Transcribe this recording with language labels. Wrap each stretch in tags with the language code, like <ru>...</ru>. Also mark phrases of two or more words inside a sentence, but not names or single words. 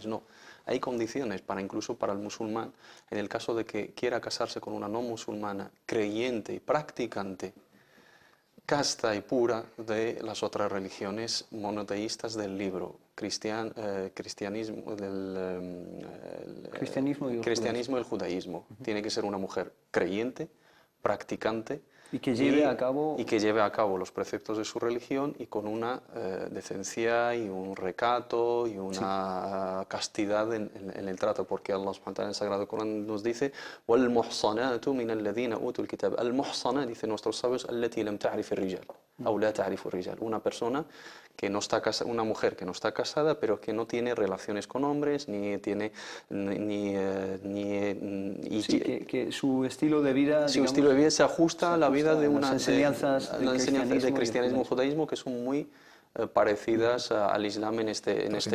<es>No, hay condiciones incluso para el musulmán, en el caso de que quiera casarse con una no musulmana creyente y practicante, casta y pura de las otras religiones monoteístas del libro, cristianismo y el judaísmo. Tiene que ser una mujer creyente, practicante y que lleve a cabo los preceptos de su religión y con una decencia y un recato y una castidad en el trato, porque</es> <ar>الله سبحانه وتعالى</ar> <es>en el Sagrado Corán nos dice</es> <ar>وَالْمُحْصَنَاتُ مِنَ الَّذِينَ أُوتُوا الْكِتَابَ.</ar> <es>Al-muhsana, dice nuestros sabios,</es> <ar>التي لم تعرف الرجال أو لا تعرف الرجال.</ar> <es>Una persona que no está casada, una mujer que no está casada, pero que no tiene relaciones con hombres, ni tiene que su estilo de vida, su estilo de vida se ajusta a la vida de las enseñanzas del cristianismo y judaísmo, que son muy parecidas al Islam en este caso.</es>